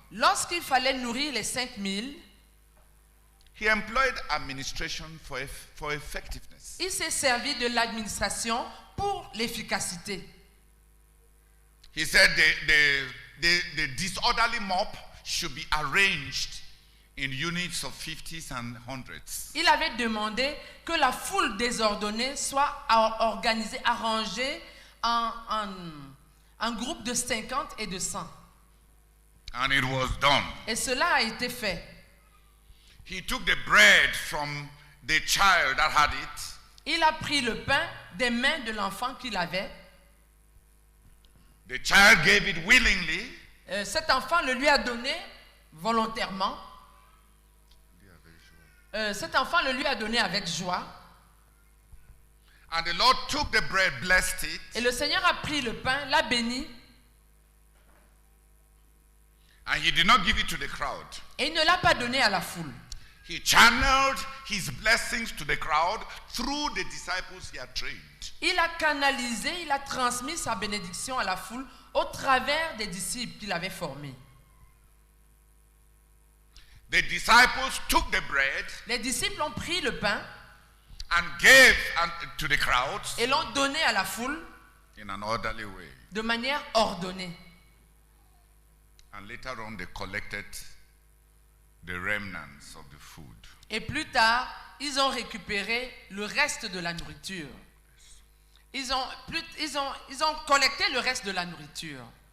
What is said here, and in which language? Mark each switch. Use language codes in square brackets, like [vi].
[fr] Lorsqu'il fallait nourrir les 5,000, [en] he employed administration for effectiveness. [fr] Il s'est servi de l'administration pour l'efficacité. [en] He said the disorderly mob should be arranged in units of 50s and 100s. [fr] Il avait demandé que la foule désordonnée soit organisée, arrangée en groupe de 50 et de 100. [en] And it was done. [fr] Et cela a été fait. [en] He took the bread from the child that had it. [fr] Il a pris le pain des mains de l'enfant qu'il avait. [en] The child gave it willingly. [fr] Cet enfant le lui a donné volontairement. Cet enfant le lui a donné avec joie. [en] And the Lord took the bread, blessed it. [fr] Et le Seigneur a pris le pain, l'a béni. [en] And he did not give it to the crowd. [fr] Et il ne l'a pas donné à la foule. [en] He channeled his blessings to the crowd through the disciples he had trained. [fr] Il a canalisé, il a transmis sa bénédiction à la foule au travers des disciples qu'il avait formés. [en] The disciples took the bread. [fr] Les disciples ont pris le pain. [en] And gave to the crowds. [fr] Et l'ont donné à la foule. [en] In an orderly way. [fr] De manière ordonnée. [en] And later on they collected the remnants of the food. [fr] Et plus tard, ils ont récupéré le reste de la nourriture. Ils ont collecté le reste de la nourriture.